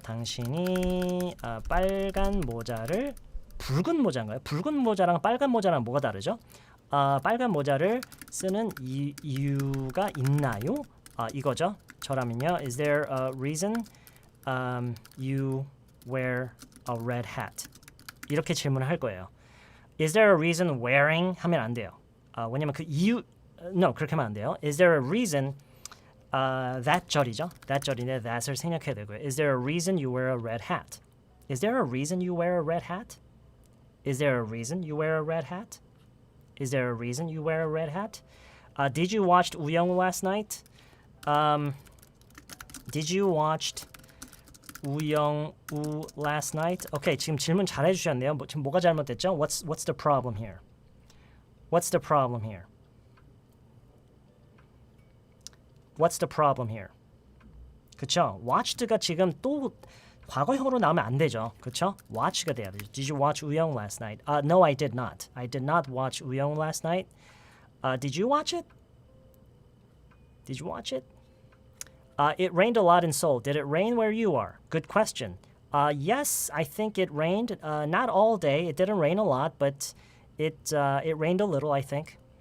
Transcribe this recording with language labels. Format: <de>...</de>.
<ko>당신이 빨간 모자를 붉은 모자인가요? 붉은 모자랑 빨간 모자랑 뭐가 다르죠? 빨간 모자를 쓰는 이유가 있나요? 이거죠. 저라면요.</ko> <en>Is there a reason you wear a red hat?</en> <ko>이렇게 질문을 할 거예요.</ko> <en>Is there a reason wearing?</en> <ko>하면 안 돼요. 왜냐면 그 이유 no 그렇게 하면 안 돼요.</ko> <en>Is there a reason that</en> <ko>절이죠. that 절인데 that을 생략해야 되고요.</ko> <en>Is there a reason you wear a red hat? Is there a reason you wear a red hat? Is there a reason you wear a red hat? Is there a reason you wear a red hat? Did you watch 우영 last night? Did you watch 우영 last night?</en> <ko>Okay, 지금 질문 잘 해주셨네요. 지금 뭐가 잘못됐죠?</ko> <en>What's the problem here? What's the problem here? What's the problem here?</en> <ko>그쵸? watched가 지금 또 과거형으로 나오면 안 되죠. 그쵸? watch가 돼야 되죠.</ko> <en>Did you watch 우영 last night? No, I did not. I did not watch 우영 last night. Did you watch it? Did you watch it? It rained a lot in Seoul. Did it rain where you are? Good question. Yes, I think it rained. Not all day. It didn't rain a lot, but it rained a little, I think.</en>